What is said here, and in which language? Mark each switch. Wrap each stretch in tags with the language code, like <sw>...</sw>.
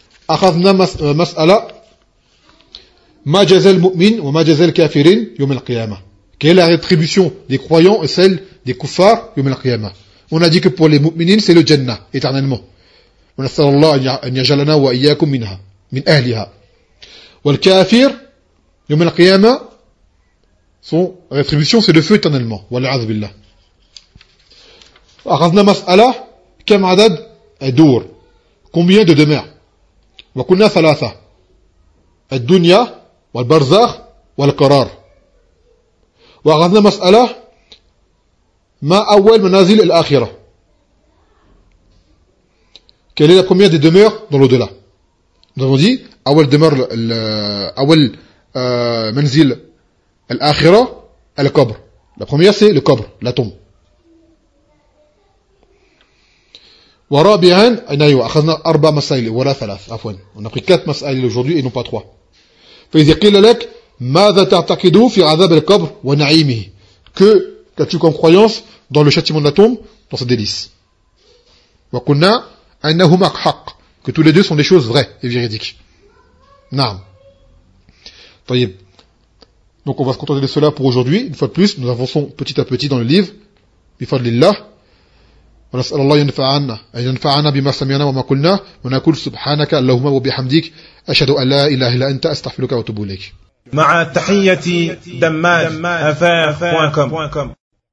<ar>أخذنا مسألة ما جزاء المؤمن وما جزاء الكافرين يوم القيامة.</ar> <fr>Quelle est la rétribution des croyants et celle des kuffars</fr> <ar>يوم القيامة.</ar> <fr>On a dit que pour les mu'minin, c'est le Jannah, éternellement.</fr> <ar>ونسأل الله أن يجعلنا وإياكم منها من أهلها. والكافر يوم القيامة</ar> <fr>son rétribution, c'est le feu éternellement.</fr> <ar>والعياذ بالله. أخذنا مسألة كم عدد الدور.</ar> <fr>Combien de demeures.</fr> <ar>وكنا ثلاثة. الدنيا والبرزخ والقرار. وأخذنا مسألة ما أول منازل الآخرة.</ar> <fr>Quelle est la première des demeures dans l'au-delà. Nous avons dit</fr> <ar>أول demeure أول منزل الآخرة القبر.</ar> <fr>La première c'est le قبر, la tombe.</fr> <ar>ورابعا أيوة أخذنا أربع مسائل ولا ثلاث عفوا.</ar> <fr>On a pris quatre مسائل aujourd'hui et non pas trois.</fr> <ar>فإذا قيل لك ماذا تعتقد في عذاب القبر ونعيمه.</ar> <fr>Que qu'as-tu comme croyance dans le châtiment de la tombe, dans sa délice.</fr> <ar>وقلنا أنهما حق.</ar> <fr>Que tous les deux sont des choses vraies et véridiques.</fr> <ar>نعم. طيب.</ar> <fr>Donc on va se contenter de cela pour aujourd'hui. Une fois de plus, nous avançons petit à petit dans le livre.</fr> <ar>بفضل الله. ونسأل الله ينفعنا أن ينفعنا بما سمعنا وما قلنا ونقول سبحانك اللهم وبحمدك أشهد أن لا إله إلا أنت أستغفرك وأتوب إليك مع تحية دمام أفاف.com</ar>